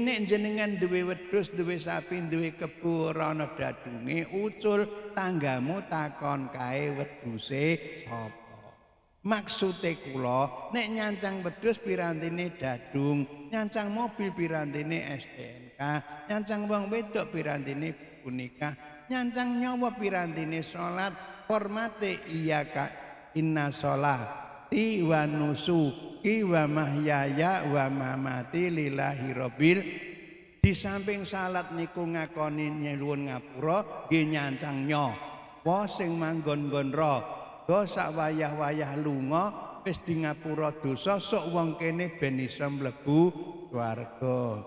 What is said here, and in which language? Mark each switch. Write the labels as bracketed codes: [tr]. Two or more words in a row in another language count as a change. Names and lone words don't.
[jv] Nek jenengan duwe wedhus, duwe sapi, duwe kebo ora ana dadunge, ucul tanggamu takon kae wedhuse sapa. Maksude kula nek nyancang wedhus pirantine dadung, nyancang mobil pirantine STNK, nyancang wong wedok pirantine punika, nyancang nyawa pirantine salat, hormate iya ka [ar] إن صلاتي ونسكي ومحياي ومماتي لله رب. [jv] Di samping salat niku ngakoni nyuwun ngapura nggih nyancang nyawa sing manggon-nggon sak wayah-wayah lunga wis di ngapura dosa sok wong kene ben iso mlebu swarga.